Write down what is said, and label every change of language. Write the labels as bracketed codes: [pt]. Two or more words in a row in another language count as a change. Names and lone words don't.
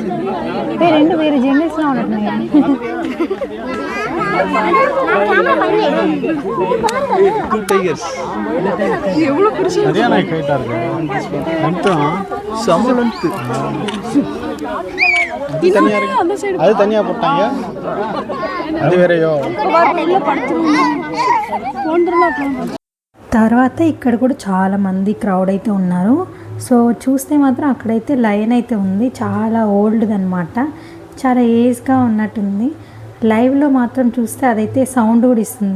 [te] రెండు వేరే జంగిల్స్లో ఉన్నట్టున్నాయి. [en] two tigers [ta] எவ்வளோ பெருசு. சரியான ஹைட்டா இருக்கு. மொத்தம் செம லென்த். அது தனியா போட்டாங்க, அது வேறையோ. [te] తర్వాత ఇక్కడ కూడా చాలా మంది క్రౌడ్ అయితే ఉన్నారు. సో చూస్తే మాత్రం అక్కడైతే లైన్ అయితే ఉంది, చాలా ఓల్డ్ది అనమాట, చాలా ఏజ్గా ఉన్నట్టుంది. లైవ్లో మాత్రం చూస్తే అదైతే సౌండ్ కూడా ఇస్తుంది.